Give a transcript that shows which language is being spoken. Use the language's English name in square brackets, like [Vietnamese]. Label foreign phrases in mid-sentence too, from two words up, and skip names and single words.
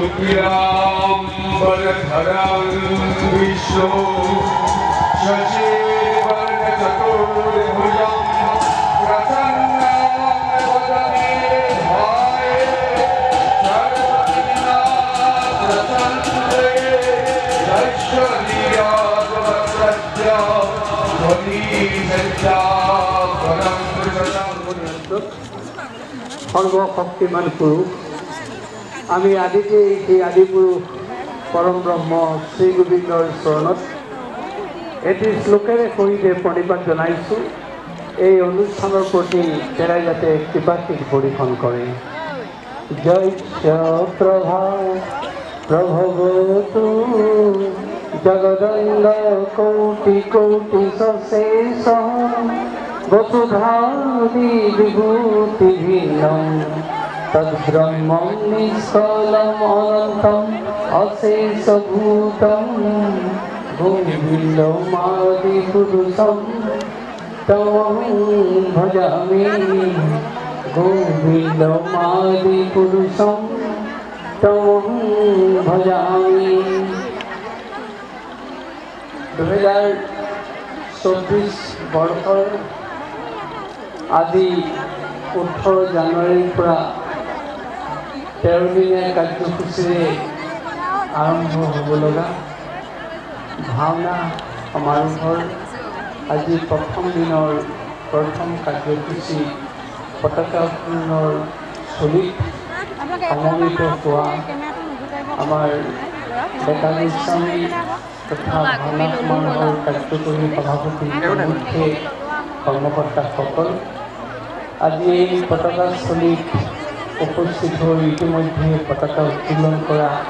[Sanskrit] इरां वरधरं विष्णु शशिवर्णचतुर्भुजं प्रसन्नं वदने ध्याये सर्वविघ्नाः प्रसन्ने दैश्वर्याद्वप्रज्ञा ध्वनिसज्जा परं कृतं [Assamese] সর্বশক্তিমান পুরুষ আমি আদিতে সেই আদিপুৰুষ পৰম ব্ৰহ্ম শ্ৰী গোবিন্দৰ চৰণত এটি শ্লোকেৰে সহিতে প্ৰণিপাত জনাইছোঁ। এই অনুষ্ঠানৰ প্ৰতি তেৰাই যাতে কৃপাশীষ পৰিশন কৰে। [Sanskrit] জয় প্ৰভা প্ৰভৱতু জগদণ্ড কৌটি কৌটি সশেষ বসুধাদি বিভূতিহীনম তদ্ব্রহ্মং নিষ্কলম অনন্তম অশেষভূতম গোবিন্দমাদি পুরুষম তমহং ভজামি গোবিন্দমাদি পুরুষম তমহং ভজামি। [Assamese] 2024 বৰ্ষৰ আজি 18 জানুৱাৰীৰ পৰা 13 দিনীয়া কাৰ্যসূচীৰে আৰম্ভ হ'ব লগা ভাওনা সমাৰোহৰ আজি প্ৰথম দিনৰ প্ৰথম কাৰ্যসূচী পতাকা উত্তোলনৰ স্থলীত সমবেত হোৱা আমাৰ ডেকা গোস্বামী তথা ভাওনা সমাৰোহৰ কাৰ্যকৰী সভাপতি মুখ্য কৰ্মকৰ্তাসকল আজি এই পতাকাস্থলীত উপস্থিত হৈ ইতিমধ্যে পতাকা উত্তোলন কৰা